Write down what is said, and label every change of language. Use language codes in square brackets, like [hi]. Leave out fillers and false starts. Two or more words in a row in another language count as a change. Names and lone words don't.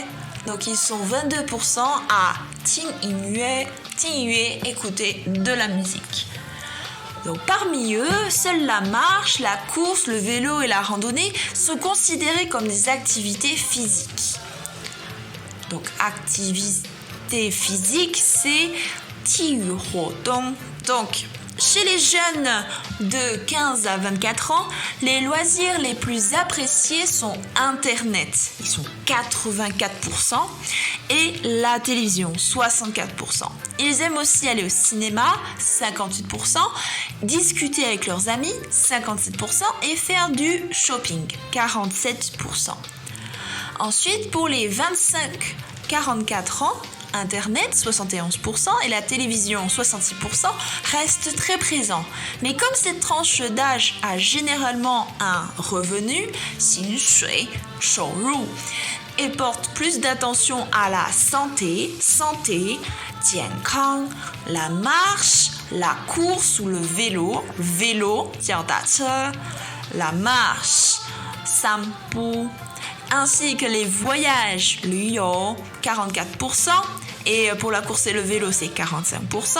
[fr] Donc ils sont 22% à [zh] 听音乐, [fr] écouter de la musique. Donc parmi eux, seule la marche, la course, le vélo et la randonnée sont considérés comme des activités physiques. Donc activité physique, c'est [zh] 体育活动. [fr] Donc chez les jeunes de 15 à 24 ans, les loisirs les plus appréciés sont Internet, ils sont 84%, et la télévision, 64%. Ils aiment aussi aller au cinéma, 58%, discuter avec leurs amis, 57%, et faire du shopping, 47%. Ensuite, pour les 25-44 ans, Internet, 71%, et la télévision, 66%, restent très présents. Mais comme cette tranche d'âge a généralement un revenu, [zh] 薪水, 收入, [fr] et porte plus d'attention à la santé, [zh] 健康, [fr] la marche, la course ou le vélo, [zh] 脚踏车, [fr] la marche, [zh] 散步, [fr] ainsi que les voyages, [zh] 旅游, 44%, [fr] et pour la course et le vélo, c'est 45%.